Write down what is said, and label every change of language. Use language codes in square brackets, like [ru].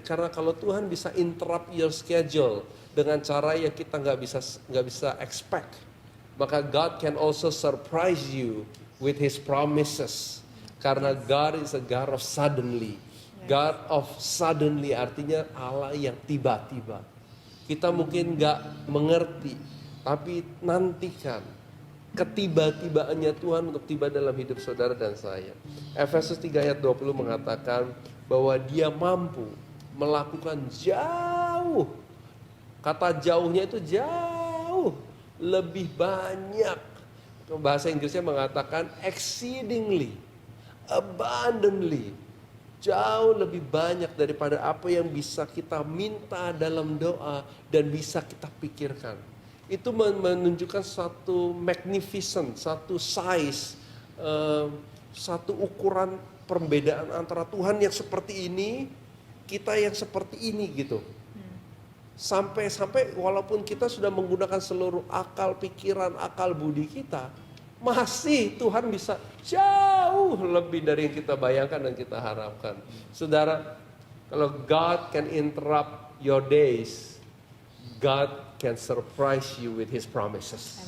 [id] Karena kalau Tuhan bisa [en] interrupt your schedule [id] dengan cara yang kita nggak bisa [en] expect, [id] maka [en] God can also surprise you with His promises. [id] Karena [en] God is a God of suddenly. God of suddenly [id] artinya Allah yang tiba-tiba. Kita mungkin nggak mengerti, tapi nantikan ketiba-tibaannya Tuhan untuk tiba dalam hidup saudara dan saya. Efesus 3 ayat 20 mengatakan bahwa Dia mampu melakukan jauh. Kata jauhnya itu jauh lebih banyak. Bahasa Inggrisnya mengatakan [en] exceedingly, abundantly, [id] jauh lebih banyak daripada apa yang bisa kita minta dalam doa dan bisa kita pikirkan. Itu menunjukkan satu magnificent, satu size, satu ukuran perbedaan antara Tuhan yang seperti ini, kita yang seperti ini gitu. Sampai walaupun kita sudah menggunakan seluruh akal pikiran, akal budi kita, masih Tuhan bisa jauh lebih dari yang kita bayangkan dan kita harapkan. Saudara, kalau [en] God can interrupt your days, God can surprise you with His promises.